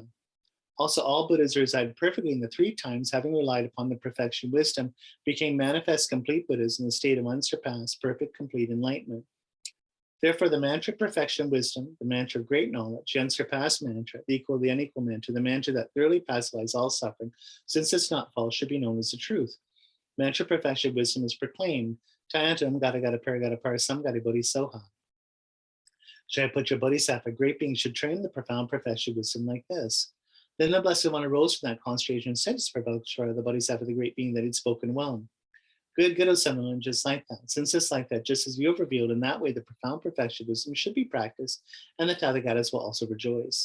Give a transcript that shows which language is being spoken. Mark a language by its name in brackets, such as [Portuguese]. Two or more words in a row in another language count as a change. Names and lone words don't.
[English] Also, all Buddhas reside perfectly in the 3 times, having relied upon the perfection of wisdom, became manifest complete Buddhas in the state of unsurpassed, perfect, complete enlightenment. Therefore, the mantra of perfection of wisdom, the mantra of great knowledge, the unsurpassed mantra, the equal, the unequal mantra, the mantra that thoroughly pacifies all suffering, since it's not false, should be known as the truth. Mantra of perfection of wisdom is proclaimed. [Sanskrit] तद्यथा गते गते पारगते पारसं गते बोधि स्वाहा. [English] Shariputra Bodhisattva, great being, should train the profound profession of wisdom like this. Then the Blessed One arose from that concentration and said to Shariputra, the Bodhisattva, the great being that had spoken well. Good, O Samalan, just like that. Since it's like that, just as you have revealed, in that way the profound perfection of wisdom should be practiced, and the Tathagatas will also rejoice.